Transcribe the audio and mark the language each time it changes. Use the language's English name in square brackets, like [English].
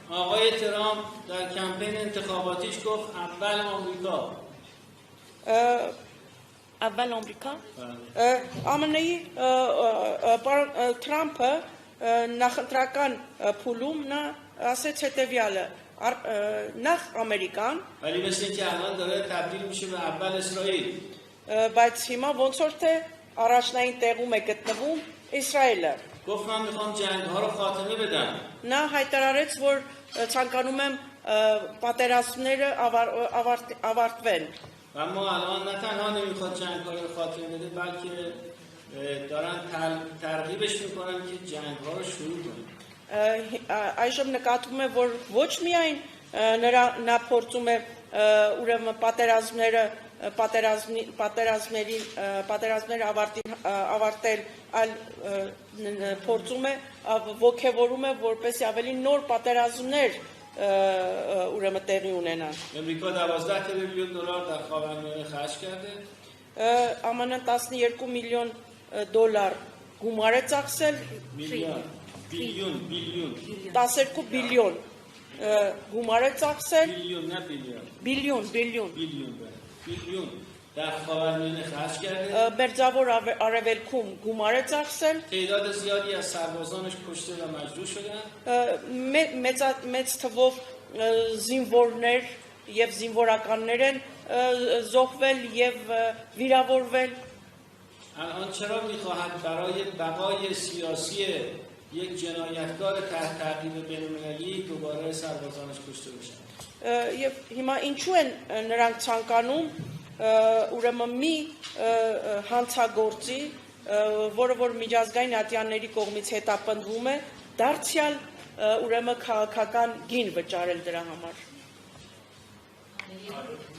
[Persian] آقای ترامپ در کمپین انتخاباتیش گفت اول آمریکا. [Armenian] Ավել Ամերիկա ԱՄՆ-ի Թրամփը նախընտրական փուլում նա ասեց հետևյալը նախ Ամերիկան [Persian] ولی مثل اینکه الان داره تبدیل میشه به اول اسرائیل. [Armenian] բայց հիմա ոնց որ թե առաջնային տեղում է գտնվում Իսրայելը [Persian] گفت من میخوام جنگ‌ها رو خاتمه بدم. [Armenian] նա հայտարարեց որ ցանկանում եմ պատերազմները ավարտվեն [Persian] و ما الان نه تنها نمیخواد جنگ‌ها رو خاتمه بده بلکه دارن ترغیبش میکنن که جنگ‌ها رو شروع کنه. [Armenian] Այժմ նկատվում է որ ոչ միայն նա փորձում է ուրեմն պատերազմները ավարտել, այլ փորձում է ողջևորում է որպեսզի ավելի նոր պատերազմներ ուրեմն տեղի ունենան. [Persian] امریکا 12 تریلیون دلار در خاورمیانه خرج کرده. [Armenian] ԱՄՆ-ն 12 միլիոն դոլար գումար է ծախսել, [Persian] بیلیون [Armenian] 12 բիլիոն գումար է ծախսել, [Persian] بیلیون نه بیلیون [Armenian] բիլիոն [Persian] بیلیون در خاورمیانه خرج کرده. [Armenian] Մերձավոր արևելքում գումար է ծախսել, [Persian] تعداد زیادی از سربازانش کشته و مجروح شدن. [Armenian] մեծ թվով զինվորներ եւ զինվորականներ են զոհվել եւ վիրավորվել. [Persian] الان چرا میخواهد برای بقای سیاسی یک جنایتکار تحت تعقیب بین‌المللی دوباره سربازانش کشته بشن؟ [Armenian] Եվ հիմա ինչու են նրանք ցանկանում ուրեմն մի հանցագործի, որը որ միջազգային ատյանների կողմից հետապնդվում է, դարձյալ ուրեմն քաղաքական գին վճարել դրա համար.